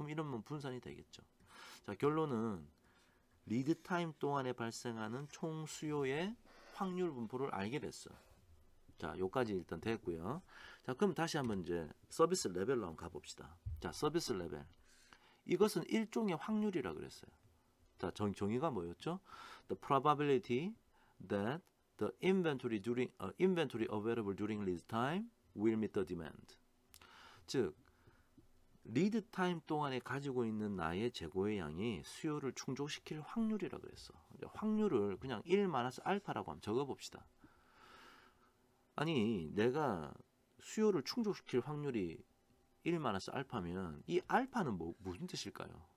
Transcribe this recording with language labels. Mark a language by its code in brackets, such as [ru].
[ko] 그럼 이러면 분산이 되겠죠. 자, 결론은 리드 타임 동안에 발생하는 총 수요의 확률 분포를 알게 됐어. 자, 요까지 일단 됐고요. 자, 그럼 다시 한번 이제 서비스 레벨로 한번 가봅시다. 자, 서비스 레벨. 이것은 일종의 확률이라 그랬어요. 자, 정의가 뭐였죠? [en] The probability that the inventory available during lead time will meet the demand. [ko] 즉, 리드 타임 동안에 가지고 있는 나의 재고의 양이 수요를 충족시킬 확률이라 그랬어. 확률을 그냥 1 마이너스 알파라고 한번 적어봅시다. 아니, 내가 수요를 충족시킬 확률이 1 마이너스 알파면 이 알파는 무슨 뜻일까요?